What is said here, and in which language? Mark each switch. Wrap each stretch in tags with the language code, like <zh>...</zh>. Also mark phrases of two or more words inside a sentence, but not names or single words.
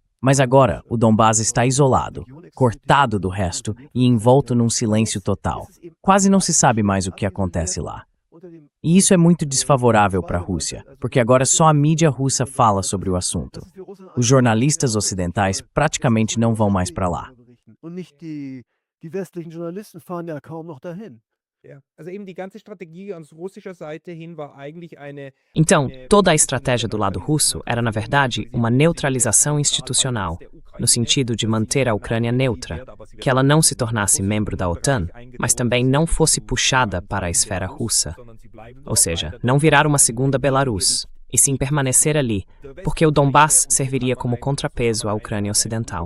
<pt>Mas agora, o Donbás está isolado, cortado do resto e envolto num silêncio total. Quase não se sabe mais o que acontece lá. E isso é muito desfavorável para a Rússia, porque agora só a mídia russa fala sobre o assunto. Os jornalistas ocidentais praticamente não vão mais para lá.</pt> <de>Und nicht die westlichen Journalisten fahren ja kaum noch dahin. Ja. Also eben die ganze Strategie aus russischer Seite hin war eigentlich eine</de> <pt>Então, toda a estratégia do lado russo era, na verdade, uma neutralização institucional, no sentido de manter a Ucrânia neutra, que ela não se tornasse membro da OTAN, mas também não fosse puxada para a esfera russa. Ou seja, não virar uma segunda Belarus, e sim permanecer ali, porque o Donbás serviria como contrapeso à Ucrânia Ocidental.</pt>